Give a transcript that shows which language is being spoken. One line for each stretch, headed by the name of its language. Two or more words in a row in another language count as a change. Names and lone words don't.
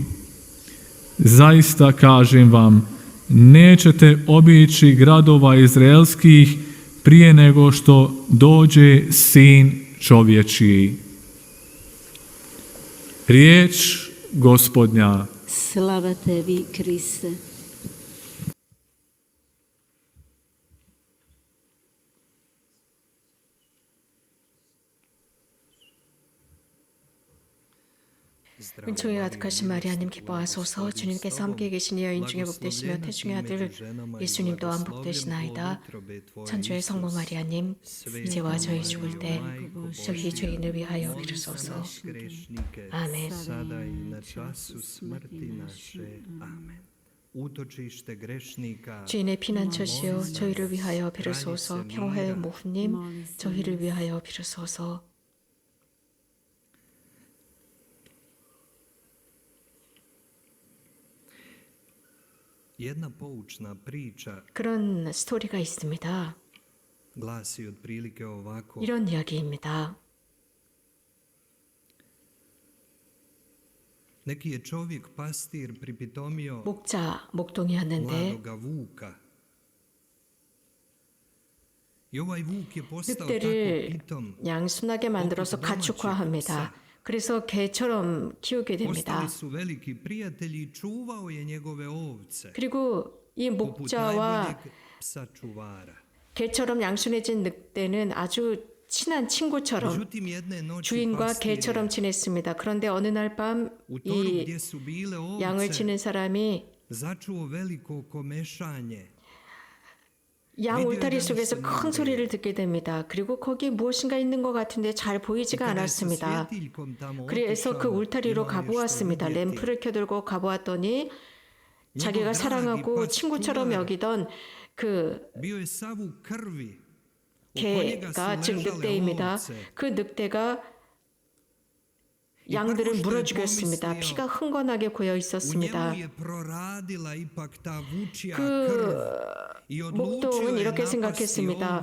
Croatian: Zaista kažem vam, nećete obići gradova izraelskih prije nego što dođe Sin čovječiji. Riječ Gospodnja. Slava tebi, Kriste.
Korean: 은총이 가득하신 마리아님 기뻐하소서. 주님께서 함께 계신 여인 중에 복되시며 태중의 아들 예수님 또한 복되시나이다. 천주의 성모 마리아님, 이제와 저희 죽을 때 저희 죄인을 위하여 비로소서. 아멘. 주인의 피난처시여 저희를 위하여 비로소서. 평화의 모후님 저희를 위하여 비로소서.
Croatian: Jedna poučna priča
Korean: 그런 스토리가 있습니다.
Croatian: glasi otprilike ovako.
Korean: 이런 이야기입니다.
Croatian: Neki je čovjek pastir pripitomio
Korean: 목동이었는데
Croatian: mladoga vuka. I ovaj vuk je postao tako
Korean: 늑대를
Croatian: pitom.
Korean: 양순하게 만들어서 가축화합니다. 그래서 개처럼 키우게 됩니다.
Croatian: Postali su veliki prijatelji i čuvao je njegove ovce.
Korean: 그리고 이
Croatian: Poput
Korean: 목자와
Croatian: najboljeg psa čuvara.
Korean: 개처럼 양순해진 늑대는 아주 친한 친구처럼
Croatian: Međutim, jedne noći
Korean: 주인과
Croatian: pastir
Korean: 개처럼 지냈습니다. 그런데 어느 날 밤
Croatian: u toru
Korean: 이
Croatian: gdje su bile
Korean: 양을
Croatian: ovce
Korean: 치는 사람이
Croatian: začuo veliko komešanje.
Korean: 양 울타리 속에서 큰 소리를 듣게 됩니다. 그리고 거기에 무엇인가 있는 것 같은데 잘 보이지가 않았습니다. 그래서 그 울타리로 가보았습니다. 램프를 켜들고 가보았더니 자기가 사랑하고 친구처럼 여기던 그
Croatian: Bio je sav u krvi.
Korean: 개가 즉 늑대입니다. 그 늑대가 양들을 물어 죽였습니다. 피가 흥건하게 고여 있었습니다. 목동은 이렇게 생각했습니다.